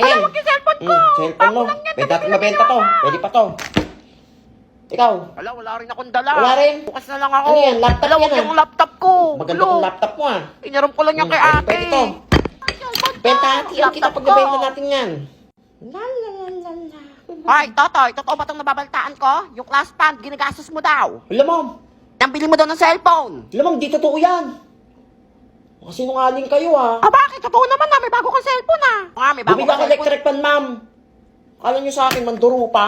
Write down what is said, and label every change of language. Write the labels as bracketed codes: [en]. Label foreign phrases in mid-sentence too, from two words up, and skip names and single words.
[tl] Ayan. wag yung cellphone ko. Cellphone mo. Bago lang yan, Pwede natin nabibili mabenta to. ako. Pwede pa to. Ikaw. Hala, wala rin akong dala. Wala rin? Bukas na lang ako. Ano yan? Laptop Hala, yan, wag ah. yung laptop ko. Maganda tong laptop mo ah. Inaram ko lang yan kay ate. Pwede to. Benta natin. Kita Laptop pagbebenta ko. natin yan. La la la la la. Hoy, Totoy, totoo ba itong nababaltaan ko? Yung class fund, ginagastos mo daw. Alam mo. Nang bili mo daw ng cellphone. Alam mo, di totoo yan. Mga sinungaling kayo ah. Bakit? Totoo naman na, may bago kang cellphone may bago Bumili kang ako cellphone. [en] electric pan, ma'am. [tl] Kala nyo sa akin, mandurupang?